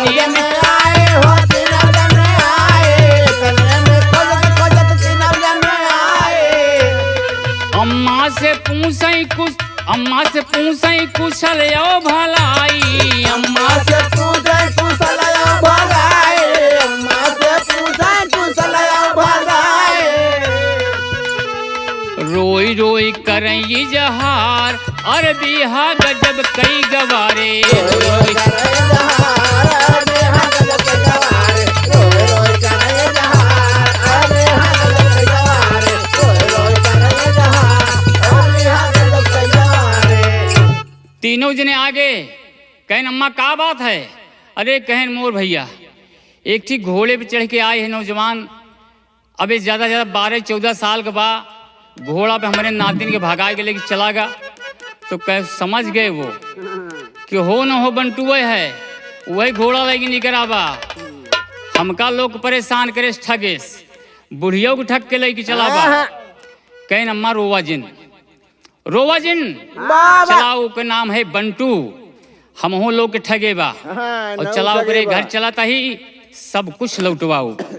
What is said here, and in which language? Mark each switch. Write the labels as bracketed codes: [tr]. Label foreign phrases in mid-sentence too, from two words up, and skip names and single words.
[awa] अम्मा से पूछई कुछ, अम्मा से पूछई कुशल यो भलाई, अम्मा से पूछई कुशल यो भलाई, अम्मा से पूछई कुशल यो भलाई। रोई रोई करई जहार, अरे बीहा गजब कई गवारे, रोई करई जहार, अरे बीहा गजब कई गवारे, रोई रोई करई जहार, अरे बीहा गजब कई गवारे, रोई रोई करई जहार, अरे बीहा गजब कई गवारे। तीनों जने आगे कहन अम्मा का बात है? अरे कहन मोर भैया एक ठीक घोड़े पे चढ़ के आए हैं नौजवान, अबे ज्यादा ज्यादा 12-14 साल के बाद घोड़ा पे हमारे नातिन के भगाए के लेके चला गया। तो कह समझ गए वो कि हो न हो बंटुए है, वही घोड़ा लेके निकल आवा। हमका लोग परेशान करे ठगेस, बुढ़ियों को ठग के लेके चला बा। कहन अम्मा रोवा जिन, रोवा जिन चलाओ के नाम है बंटू, हम हो लोग के ठगे बा और चलाओ करे घर चलाता ही सब कुछ लौटवाओ।